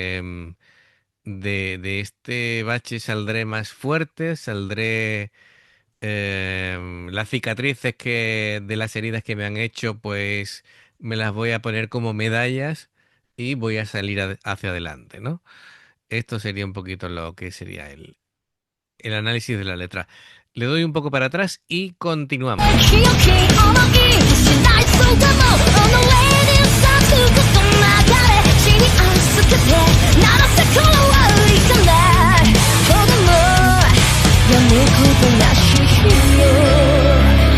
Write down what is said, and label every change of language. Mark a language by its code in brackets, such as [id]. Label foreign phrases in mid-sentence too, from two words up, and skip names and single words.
[es] De este bache saldré más fuerte, saldré las cicatrices de las heridas que me han hecho, pues me las voy a poner como medallas y voy a salir hacia adelante, ¿no? Esto sería un poquito lo que sería el análisis de la letra. Le doy un poco para atrás y continuamos. [ja] 清き想い失いそうかも [en] On the way [ja] に咲くことなかれ地に預けて鳴らせこの悪い風ほどもやむことなし日よ